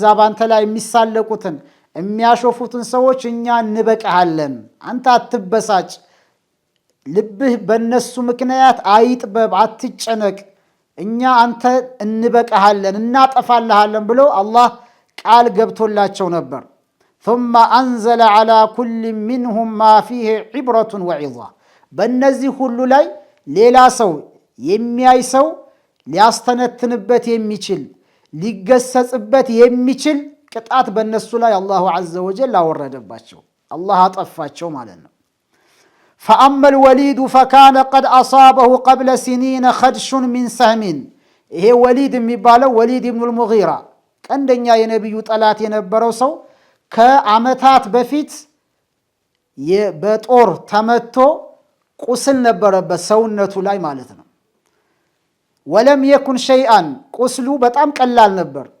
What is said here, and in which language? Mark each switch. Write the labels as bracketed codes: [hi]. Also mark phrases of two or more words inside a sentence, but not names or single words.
[am] ባንተ ላይ የሚሳለቁትን የሚያሾፉትን ሰዎች እኛ እንበቃሃለን፣ አንተ አትበሳጭ፣ ልብህ በነሱ ምክንያት አይጥበብ፣ አትጨነቅ፣ እኛ አንተ እንበቃሃለን እናጠፋልሃለን ብሎ አላህ ቃል ገብቶላቸው ነበር። [ar] ثم أنزل على كل منهم ما فيه عبرة وعظة [am] በእነዚህ ሁሉ ላይ ሌላ ሰው የሚያይ ሰው ሊያስተነትንበት የሚችል ሊገሰጽበት የሚችል ቅጣት በእነሱ ላይ [ar] الله عز وجل [am] አወረደባቸው፣ አላህ አጠፋቸው ማለት ነው። [ar] فأما الوليد فكان قد أصابه قبل سنين خدش من سهم [am] ይሄ ወሊድ የሚባለው ወሊድ ኢብኑ ልሙጊራ ቀንደኛ የነቢዩ ጠላት የነበረው ሰው ከዓመታት በፊት በጦር ተመቶ ቁስል ነበረበት ሰውነቱ ላይ ማለት ነው። [ar] ولم يكن شيئا [am] ቁስሉ በጣም ቀላል ነበር።